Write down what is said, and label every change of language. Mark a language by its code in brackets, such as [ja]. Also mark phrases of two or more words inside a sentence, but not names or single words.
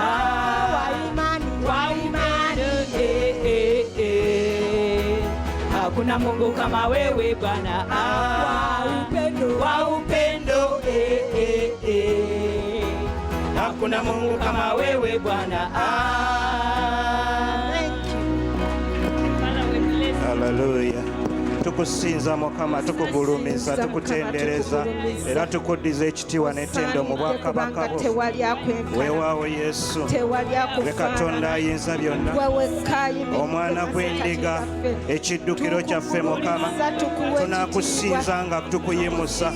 [sw] wa imani hakuna Mungu kama wewe Bwana, wa upendo hakuna Mungu kama wewe Bwana. Hallelujah. [lg] Tukusinza Mukama, tukugulumiza, tukutendereza era tukuddiza ekitiibwa n'ettendo mu bwakabaka bwo. Weewaawo Yesu, gwe Katonda ayinza byonna, omwana gw'endiga, ekiddukiro kyaffe Mukama, tunaakusinza nga tukuyimusa.